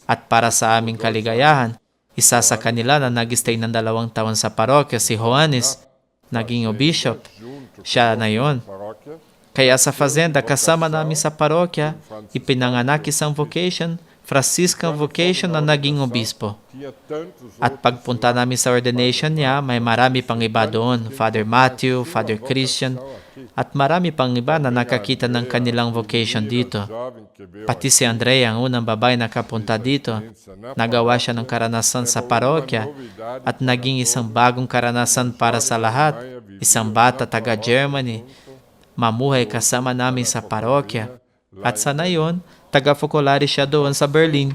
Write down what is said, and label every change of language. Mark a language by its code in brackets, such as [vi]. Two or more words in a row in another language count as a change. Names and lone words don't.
[tl] At para sa aming kaligayahan, isa sa kanila na nag-stay ng 2 taon sa parokya, si Juanes, naging o bishop. Siya na yon. [pt] paróquia [tl] Kaya sa fazenda, kasama namin sa parokya, ipinanganak isang vocation, Franciscan vocation na naging obispo. [pt] tinha tantos [tl] At pagpunta namin sa ordination niya, may marami pang iba doon. Father Matthew, Father Christian, at marami pang iba na nakakita ng kanilang vocation dito. [pt] jovem que veio [tl] Pati si Andrea, ang unang babae na nakapunta dito, nagawa siya ng karanasan sa parokya at naging isang bagong karanasan para sa lahat. Isang bata taga-Germany, mamuhay kasama namin sa parokya. At sa nayon, taga-focolari siya doon sa Berlin.